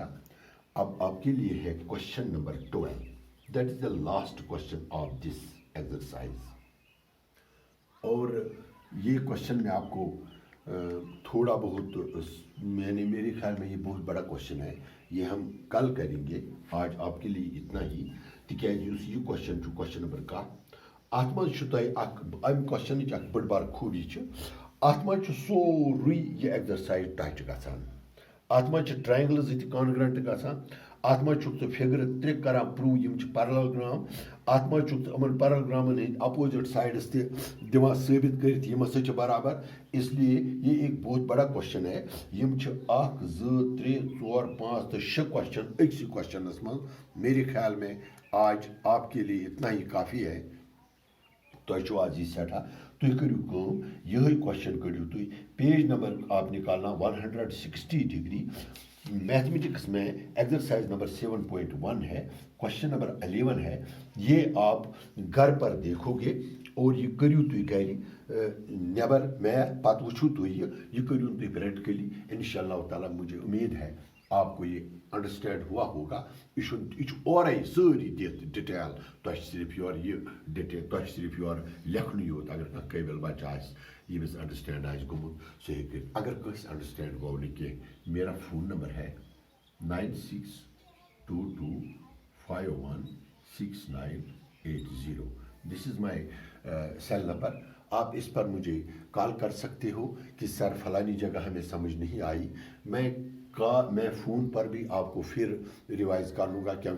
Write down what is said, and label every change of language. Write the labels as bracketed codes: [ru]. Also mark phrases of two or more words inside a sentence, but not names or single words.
[ur] اب آپ کے لیے ہے کوشچن نمبر [en] 12 that is the last question of this exercise. [ur] اور یہ کوشچن میں آپ کو تھوڑا بہت میرے خیال میں یہ بہت بڑا کوشچن ہے یہ ہم کل کریں گے آج آپ کے لیے اتنا ہی [ks] تکیازِ یس یہ کوشچن چھُ کوشچن نمبر 1 ات مز چھُ تۄہہِ اکھ امہِ کوشچنٕچ اکھ بٔڑ بار خوٗبی چھِ ات مز چھُ سورُے یہِ ایگزرسائز ٹچ گژھان ات مز چھِ ٹرائنگلز تہِ کانگرنٹ گژھان ات مز چھُکھ ژٕ فِگرٕ 3 کران پروو یم چھِ parallelogram ات مز چھُکھ ژٕ یِمن parallelogramن ہٕنٛدۍ اپوزٹ سائڈس تہِ دِوان ثٲبت کٔرِتھ یِم ہسا چھِ برابر [ur] اس لیے یہ ایک بہت بڑا کوشچن ہے [ks] یم چھِ 1 2 3 4 5 تو 6 کوشچن أکسی کوشچنس منٛز [ur] میرے خیال میں آج آپ کے لیے اتنا ہی کافی ہے [ks] تۄہہِ چھُو آز یہِ سٮ۪ٹھاہ تُہۍ کٔرِو کٲم یِہوٚے کوشچن کٔڑِو تُہۍ پیج نمبر [ur] آپ نکالنا 160 ڈگری میتھمیٹکس میں ایکسرسائز نمبر 7.1 ہے کوشچن نمبر [ks] 11 ہے [ur] یہ آپ گھر پر دیکھو گے اور [ks] یہ کریو تُہۍ گھرِ نیبر میتھ پتہٕ وٕچھو تُہۍ یہ کریو تُہۍ پریکٹیکلی [ar] انشاءاللہ تعالیٰ [ur] مجھے امید ہے آپ کو یہ انڈرسٹینڈ ہوا ہوگا [ks] یہ اورے ساری دِتھ ڈِٹیل تۄہہِ صرف یور یہ ڈِٹیل تۄہہِ صرف یور لیکھنُے یوت اگر کانٛہہ قٲبِل بچہ آسہِ ییٚمِس انڈرسٹینڈ آسہِ گوٚمُت سُہ ہیٚکہِ کٔرِتھ اگر کٲنٛسہِ انڈرسٹینڈ گوٚو نہٕ کینٛہہ [ur] میرا فون نمبر ہے 9622516980 [en] this is my cell number [ur] آپ اس پر مجھے کال کر سکتے ہو کہ سر فلانی جگہ ہمیں سمجھ نہیں آئی میں فون پر بھی آپ کو پھر ریوائز کر لوں گا کیونکہ